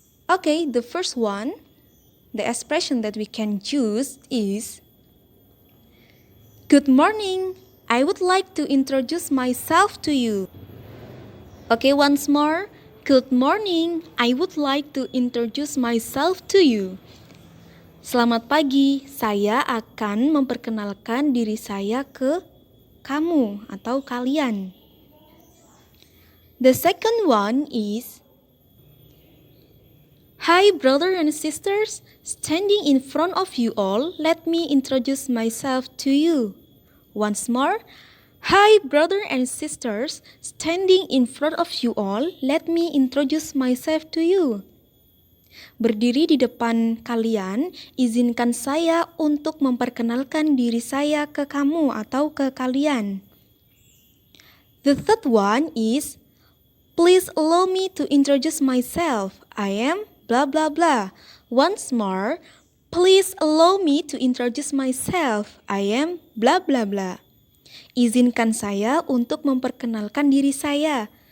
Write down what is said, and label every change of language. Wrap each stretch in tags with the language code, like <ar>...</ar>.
<en>Okay, the first one, the expression that we can use is, "Good morning, I would like to introduce myself to you." Okay, once more. Good morning, I would like to introduce myself to you.</en> <id>Selamat pagi, saya akan memperkenalkan diri saya ke kamu atau kalian.</id> <en>The second one is, "Hi brother and sisters, standing in front of you all, let me introduce myself to you." Once more. Hi brother and sisters, standing in front of you all, let me introduce myself to you.</en> <id>Berdiri di depan kalian, izinkan saya untuk memperkenalkan diri saya ke kamu atau ke kalian.</id> <en>The third one is, please allow me to introduce myself. I am blah blah blah. Once more, please allow me to introduce myself. I am blah blah blah.</en> <id>Izinkan saya untuk memperkenalkan diri saya.</id>